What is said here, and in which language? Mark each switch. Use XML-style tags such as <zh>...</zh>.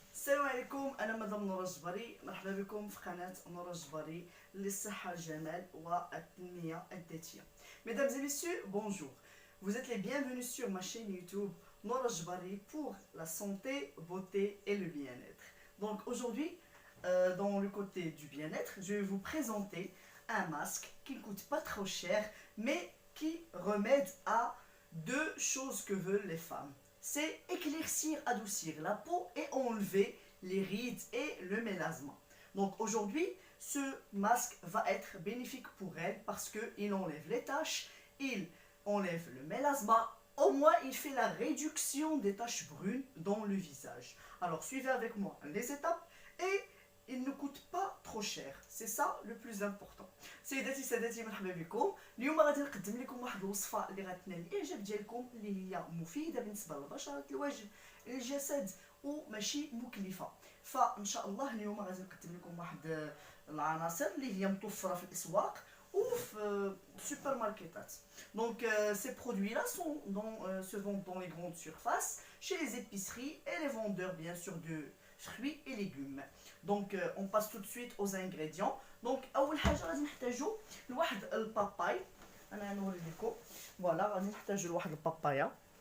<ar>عليكم، أنا مدام نورة الجبري. مرحبا بكم في قناة نورة الجبري للصحة الجمال والتنمية الذاتية.</ar> <fr>Mesdames et messieurs, bonjour. Vous êtes les bienvenus sur ma chaîne YouTube Nora Jbari pour la santé, beauté et le bien-être. Donc aujourd'hui, dans le côté du bien-être, je vais vous présenter un masque qui ne coûte pas trop cher, mais qui remède à deux choses que veulent les femmes. C'est éclaircir, adoucir la peau et enlever les rides et le mélasme. Donc aujourd'hui, ce masque va être bénéfique pour elle parce qu'il enlève les taches, il enlève le mélasme, au moins il fait la réduction des taches brunes dans le visage. Alors suivez avec moi les étapes et il ne coûte pas trop cher, c'est ça le plus important.</fr> <ar>سيداتي سادتي مرحبا بكم. اليوم غادي نقدم لكم واحد الوصفه اللي غتنال الاعجاب ديالكم، اللي هي مفيده بالنسبه للبشره، الوجه، الجسد، وماشي مكلفه. فان شاء الله اليوم غادي نقدم لكم واحد العناصر اللي هي متوفره في الاسواق وفي السوبر ماركتات.</ar> <fr>Donc ces produits là se vendent dans les grandes surfaces, chez les épiceries et les vendeurs bien sûr de fruits et légumes. Donc on passe tout de suite aux ingrédients.</fr> <ar>Donc اول حاجه غادي نحتاجو لواحد الباباي. انا غنوري لكم. فوالا غادي نحتاجو لواحد البابايا.</ar>